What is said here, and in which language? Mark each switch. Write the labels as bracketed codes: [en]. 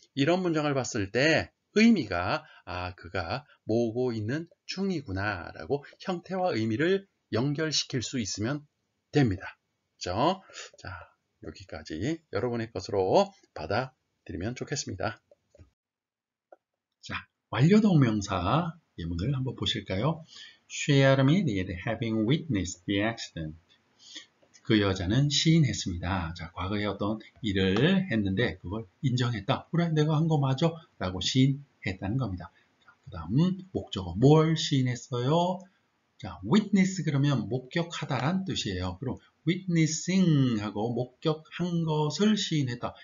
[ko] 이런 문장을 봤을 때 의미가 그가 모으고 있는 중이구나 라고 형태와 의미를 연결시킬 수 있으면 됩니다. 그렇죠? 자, 여기까지 여러분의 것으로 받아들이면 좋겠습니다. 자, 완료동명사 예문을 한번 보실까요? [en] She admitted having witnessed the accident. [ko] 그 여자는 시인했습니다. 자, 과거에 어떤 일을 했는데 그걸 인정했다. 그래, 내가 한 거 맞아? 라고 시인했다는 겁니다. 그 다음 목적어 뭘 시인했어요? 자, witness 그러면 목격하다란 뜻이에요. 그럼 witnessing 하고 목격한 것을 시인했다.